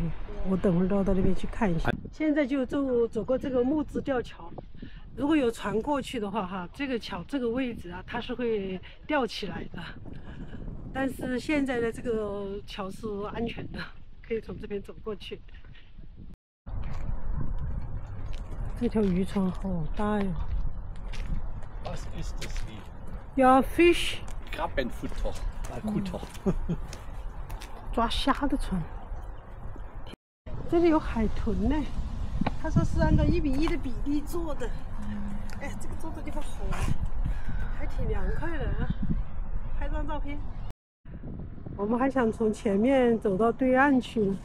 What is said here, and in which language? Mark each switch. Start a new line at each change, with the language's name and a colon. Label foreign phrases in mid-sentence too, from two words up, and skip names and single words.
Chinese: 我等会儿到那边去看一下。现在就走过这个木质吊桥，如果有船过去的话，哈，这个桥这个位置啊，它是会吊起来的。但是现在的这个桥是安全的，可以从这边走过去。这条渔船好大呀！
German: Was ist das wie? Ja, Fisch. Krabbenfutter. Kutter.
Chinese: 抓虾的船。这里有海豚呢，他说是按照1:1的比例做的。哎，这个坐的地方好，还挺凉快的啊。拍张照片。我们还想从前面走到对岸去呢。